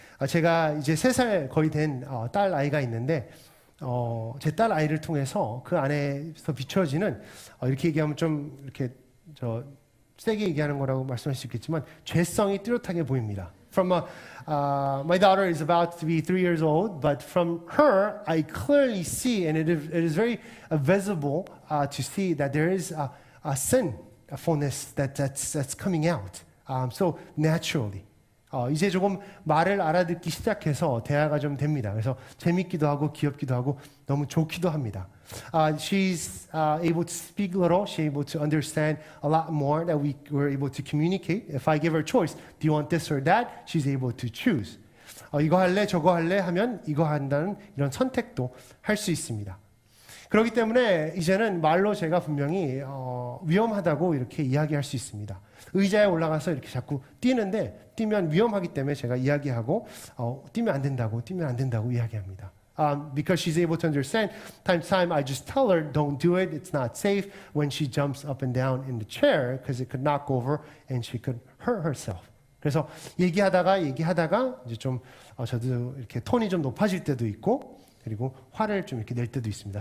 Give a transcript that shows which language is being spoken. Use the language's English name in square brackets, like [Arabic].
[Korean] 제가 이제 3살 거의 된 딸 아이가 있는데 제 딸 아이를 통해서 그 안에서 비춰지는 이렇게 얘기하면 좀 이렇게 세게 얘기하는 거라고 말씀하실 수 있겠지만 죄성이 뚜렷하게 보입니다. [English] From my daughter is about to be 3 years old, but from her I clearly see, and it is very visible to see that there is a sinfulness that's coming out. So naturally. [Korean] 이제 조금 말을 알아듣기 시작해서 대화가 좀 됩니다. 그래서 재밌기도 하고 귀엽기도 하고 너무 좋기도 합니다. [English] She's able to speak a little. She's able to understand a lot more that we were able to communicate. If I give her a choice, do you want this or that? She's able to choose. [Korean] 이거 할래, 저거 할래 하면 이거 한다는 이런 선택도 할 수 있습니다. 그렇기 때문에 이제는 말로 제가 분명히 위험하다고 이렇게 이야기할 수 있습니다. 의자에 올라가서 이렇게 자꾸 뛰는데 뛰면 위험하기 때문에 제가 이야기하고 뛰면 안 된다고 이야기합니다. [English] Because she's able to understand, time to time I just tell her, don't do it, it's not safe when she jumps up and down in the chair because it could knock over and she could hurt herself. [Korean] 그래서 얘기하다가 이제 좀 저도 이렇게 톤이 좀 높아질 때도 있고 그리고 화를 좀 이렇게 낼 때도 있습니다.